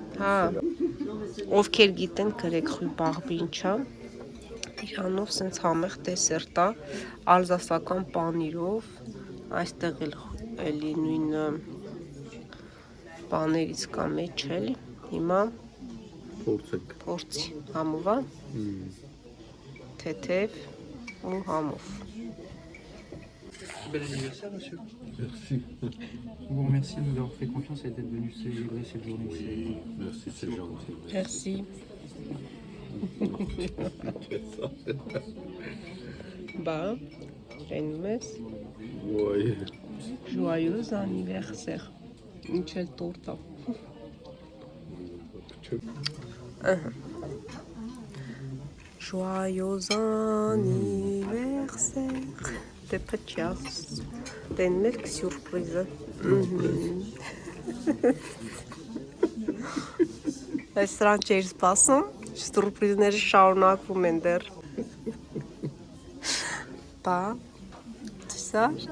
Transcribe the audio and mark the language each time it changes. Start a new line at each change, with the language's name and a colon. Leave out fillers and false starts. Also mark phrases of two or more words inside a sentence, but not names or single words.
Armenian: հա, ովքեր գիտեն գրեք ռյուբարբը ինչա, իրանով սենց համեղ դեսերտ է, ալզասական պանիրով, այստեղ էլ էլի նույն բաներից կա մեջ էլի, հիմա փորձի համով է, թեթև ու համով։
French: Bel anniversaire, monsieur. Merci. On vous remercie de nous avoir fait confiance et d'être venu célébrer cette journée. Merci, c'est gentil. Merci. Bah, Renmes, Oui. joyeux anniversaire.
Armenian: Ինչ էլ տորտ է։
French: Joyeux anniversaire.
Armenian: Դե փչյաս։ Դեն մելք սյուրպրիզը։ Այս սրան չէր սպասում, սյուրպրիզները շարունակվում են դեռ։ Բա, ծիսար։